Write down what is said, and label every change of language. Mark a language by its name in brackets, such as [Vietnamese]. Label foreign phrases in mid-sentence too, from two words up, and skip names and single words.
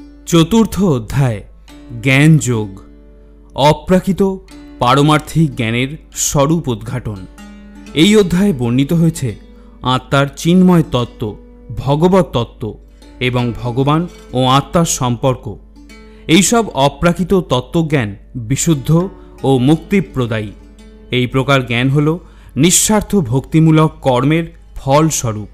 [Bangla] চতুর্থ অধ্যায় জ্ঞান যোগ অপ্রাকৃত পারমার্থিক জ্ঞানের স্বরূপ উদ্ঘাটন। এই অধ্যায়ে বর্ণিত হয়েছে আত্মার চিন্ময় তত্ত্ব, ভগবত তত্ত্ব এবং ভগবান ও আত্মার সম্পর্ক। এইসব অপ্রাকৃত তত্ত্বজ্ঞান বিশুদ্ধ ও মুক্তিপ্রদায়ী। এই প্রকার জ্ঞান হল নিঃস্বার্থ ভক্তিমূলক কর্মের ফলস্বরূপ।